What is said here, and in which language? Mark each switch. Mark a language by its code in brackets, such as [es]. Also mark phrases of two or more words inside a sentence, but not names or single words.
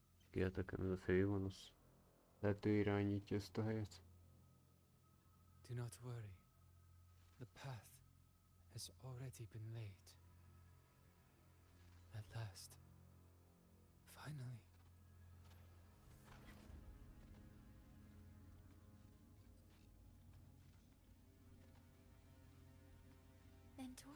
[hu] Kieltekem ez a főgonosz. Lehet ő irányítja ezt a helyet. [en] Do not worry. The path has already been laid. At last. Finally. Mentor?